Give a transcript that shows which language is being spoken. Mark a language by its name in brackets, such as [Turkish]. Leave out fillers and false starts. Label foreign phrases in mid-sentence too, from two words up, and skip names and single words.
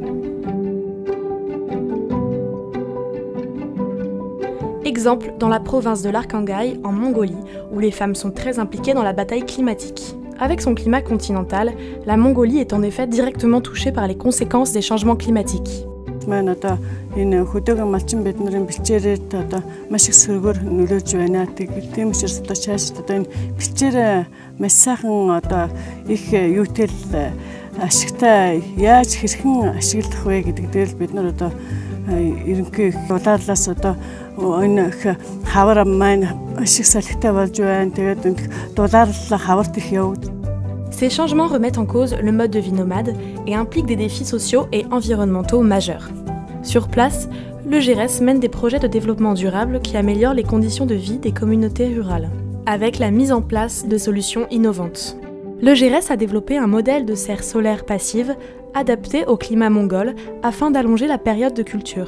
[French] Exemple dans la province de l'Arkhangaï, en Mongolie, où les femmes sont très impliquées dans la bataille climatique. Avec son climat continental, la Mongolie est en effet directement touchée par les conséquences des changements climatiques. [Mongolian] Энэ хөдөөгөн малчин биднэрийн бэлчээрээр одоо маш их сөргөөр нөлөөж байна. Тийм учраас одоо цааш одоо энэ бэлчээр маш сайхан одоо их юутэл ашигтай яаж хэрхэн ашиглах вэ гэдэг дээр л бид нар одоо ерөнхий дулаалаас одоо энэ хавар маань маш их салхитай болж байна. Тэгээд дулаалал хаварт их явагдав. [French] Ces changements remettent en cause le mode de vie nomade et impliquent des défis sociaux et environnementaux majeurs. Sur place, le GRS mène des projets de développement durable qui améliorent les conditions de vie des communautés rurales, avec la mise en place de solutions innovantes. Le GRS a développé un modèle de serre solaire passive adapté au climat mongol afin d'allonger la période de culture.